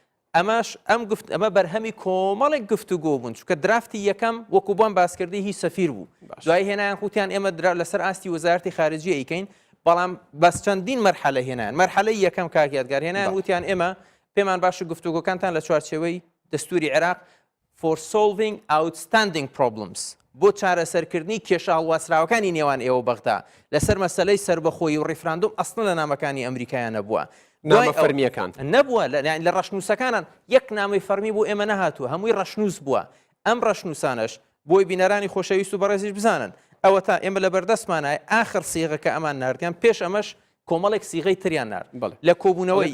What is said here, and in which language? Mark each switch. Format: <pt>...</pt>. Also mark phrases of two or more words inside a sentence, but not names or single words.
<ckb>ئەمە بەرهەمی کۆمەڵێک گفتوگۆ بوون چونکە درافتی یەکەم وەکو بۆم باسکردی هیچ سەفیر بوو دوای هێنایان خوتیان ئێمە لەسەر ئاستی وەزارەتی خارجی ئەیکەین بەڵام بەس چەندین مەرحەلە هێنایان مەرحەلەی یەکەم کاکیادگار هێنایان وتیان ئێمە پێمان باشە گفتوگۆکانتان لە چوارچێوەی دەستوری عێراق</ckb> <en>for solving outstanding problems</en> <ckb>بۆ چارەسەرکردنی کێشە هەڵواسراوەکانی نێوان ئێوە بەغدا لەسەر مەسەلەی سربەخۆیی و ڕیفراندۆم ئەسڵ لە نامەکانی ئەمریکایان نەبووە نامە فەرمیەکان نەبووە لە ڕەشنووسەکانان یەک نامەی فەرمی بۆ ئێمە نەهاتووە هەمووی ڕەشنووس بووە ئەم ڕەشنووسانش بۆی بینەرانی خۆشەویست و بەڕێزیش بزانن ئەوە تا ئێمە لە بەردەستمانای ئاخر سیغەکە ئەمان ناردیان پێش ئەمەش کۆمەڵێک سیغەی تریان نرد لە کۆبوونەوەی</ckb>